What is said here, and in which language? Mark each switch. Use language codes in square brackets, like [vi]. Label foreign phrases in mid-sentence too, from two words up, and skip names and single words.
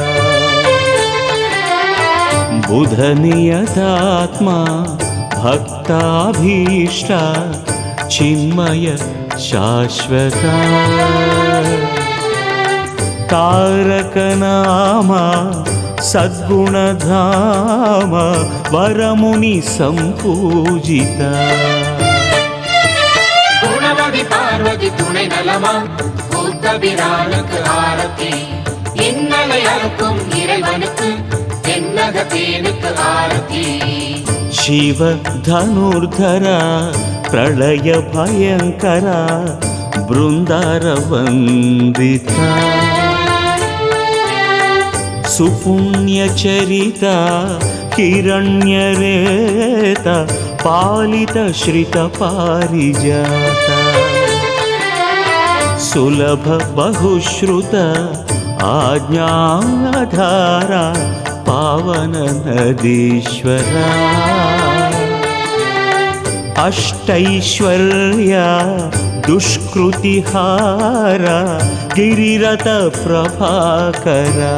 [sa] ಬುಧ ನಿಯತಾತ್ಮ ಭಕ್ತಾಭೀಷ್ಟ ಚಿನ್ಮಯ ಶಾಶ್ವತ ತಾರಕ ನಾಮ ಸದ್ಗುಣಧಾಮ ವರಮುನಿ ಸಂಪೂಜಿತ [ta] குணவதி பார்வதி துணை நலமா கூத்தபிரானுக்கு ஆரத்தி இன்னலை அறுக்கும் இறைவனுக்கு தென்னக தேனுக்கு ஆரத்தி [sa] ಶಿವ ಧನುರ್ಧರ ಪ್ರಳಯ ಭಯಂಕರ ಬೃಂದಾರ ವಂದಿತ ಸುಪುಣ್ಯ ಚರಿತ ಹಿರಣ್ಯರೇತ ಪಾಲಿತ ಶ್ರಿತ ಪಾರಿಜಾತ ಸುಲಭ ಬಹುಶ್ರುತ ಆಜ್ಞಾಧಾರ ಪಾವನ ನದೀಶ್ವರ ಅಷ್ಟೈಶ್ವರ್ಯ ದುಷ್ಕೃತಿಹಾರ ಗಿರಿರಥ ಪ್ರಭಾಕರ